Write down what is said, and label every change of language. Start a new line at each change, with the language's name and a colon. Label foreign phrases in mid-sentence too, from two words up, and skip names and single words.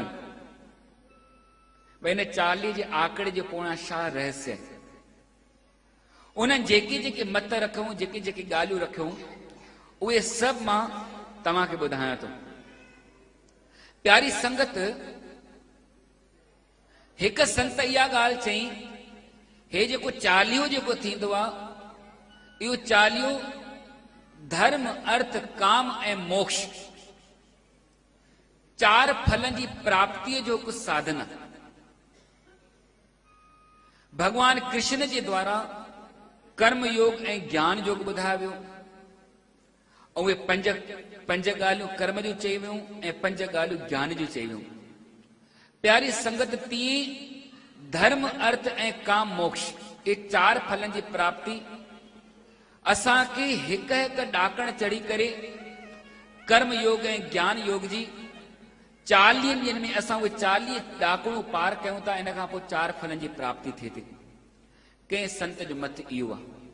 Sindhi: भई हिन 40 जे आंकड़े जे पोयां छा रहस्य आहे, उन्हनि जेके जेके मत रखूं, जेके जेके ॻाल्हियूं रखूं, उहे सभु मां तव्हांखे ॿुधायां थो। प्यारी संगत, हिकु संत इहा ॻाल्हि चई, हे जेको चालीहो जेको थींदो आहे, इहो चालीहो धर्म, अर्थ, काम ऐं मोक्ष 4 फलनि जी प्राप्तिअ जो हिकु साधन आहे। भगवान कृष्ण जे द्वारा कर्म योग ऐं ज्ञान योग ॿुधायो वियो ऐं उहे पंज ॻाल्हियूं कर्म जूं चई वियूं ऐं 5 ॻाल्हियूं ज्ञान जूं चई वियूं। प्यारी संगत, तीअं धर्म, अर्थ ऐं काम, मोक्ष, ये 4 फलनि जी प्राप्ति असांखे हिकु हिकु ॾाकण चढ़ी करे कर्म योग ऐं ज्ञान योग जी 40 ॾींहंनि में असां उहे 40 ॾाकणूं पार कयूं था। इन खां पोइ 4 फलनि जी प्राप्ति थिए थी। कंहिं संत जो मत इहो आहे।